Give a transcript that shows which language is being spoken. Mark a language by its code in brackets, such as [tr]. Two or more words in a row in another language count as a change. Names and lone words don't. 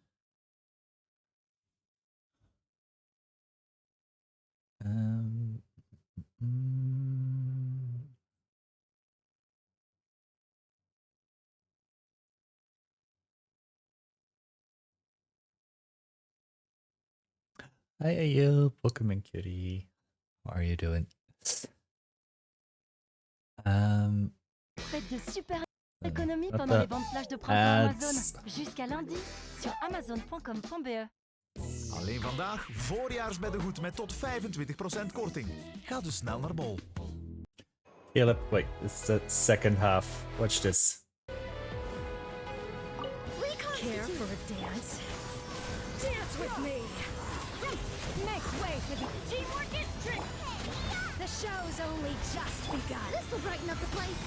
[en] Um, mm, Hi Ayo, Pokemon Cutie. How are you doing? [fr] Faites de super économies [en] What [fr] pendant les [en] the [fr] ventes flash de printemps Amazon. [en] ads? [fr] Jusqu'à lundi sur amazon.com.be. [nl] Alleen vandaag voorjaarsbeddengoed met tot 25% korting. Ga dus snel naar Bol. [en] Caleb, wait, it's the second half. Watch this. Care for a dance? Dance with me! Make way for the Teamwork District! The show's only just begun. This'll brighten up the place.